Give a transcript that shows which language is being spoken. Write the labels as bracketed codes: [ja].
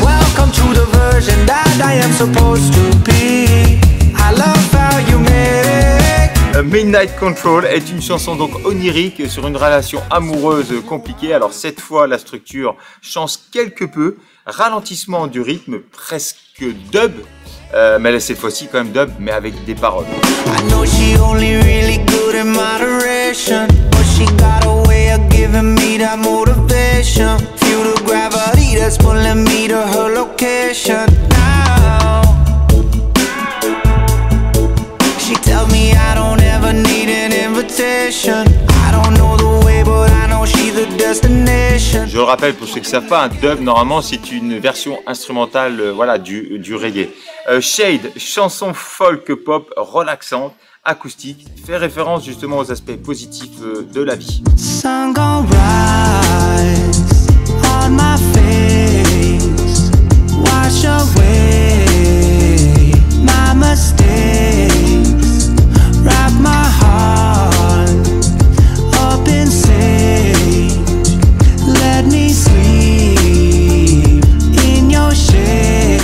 [en] Welcome to the version that I am supposed to be. I love how you make. [fr] Midnight Control est une chanson donc onirique sur une relation amoureuse compliquée. Alors cette fois, la structure change quelque peu. Ralentissement du rythme, presque dub. Mais là, cette fois-ci quand même dub, mais avec des paroles. [en] I know she only really good in moderation, but she got a way of giving me that motivation. Feel the gravity that's pulling me to her location now. She tells me I don't ever need an invitation. I don't know the way, but I know she's the destination. [fr] Je le rappelle pour ceux qui ne savent pas, un dub normalement c'est une version instrumentale voilà, du reggae. Shade, chanson folk pop relaxante, acoustique, fait référence justement aux aspects positifs de la vie. [en] Sun gon' rise on my face, wash away my mistakes, wrap my heart up in sage, let me sleep in your shade.